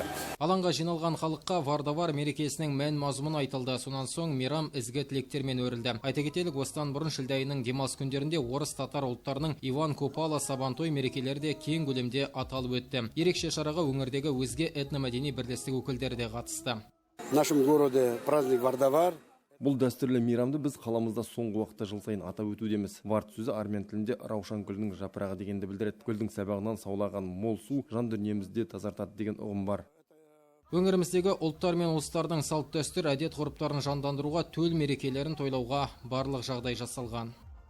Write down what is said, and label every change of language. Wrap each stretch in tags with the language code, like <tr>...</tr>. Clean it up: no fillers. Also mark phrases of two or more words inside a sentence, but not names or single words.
<kk>Алаңға жиналған халыққа Вардавар мерекесінің мән мазмұны айтылды. Сонан соң мейрам ізгі тілектермен өрілді. Айта кетелік, осыдан бұрын шілде айының демалыс күндерінде орыс татар ұлттарының Иван Купала Сабантой мерекелері де кең көлемде аталып өтті. Ерекше шараға өңірдегі өзге этномәдени бірлестік өкілдері де қатысты.</kk> <ru>В нашем городе праздник Вардавар.</ru> <kk>Бұл дәстүрлі мейрамды біз қаламызда соңғы уақытта жыл сайын атап өтудеміз. Вард сөзі армян тілінде раушан гүлінің жапырағы дегенді білдіреді. Гүлдің сабағынан саулаған мол су жан дүниемізде тазартады деген ұғым бар. Өңіріміздегі ұлттар мен ұлыстардың салт дәстүр, әдет ғұрыптарын жандандыруға, төл мерекелерін тойлауға барлық жағдай жасалған.</kk>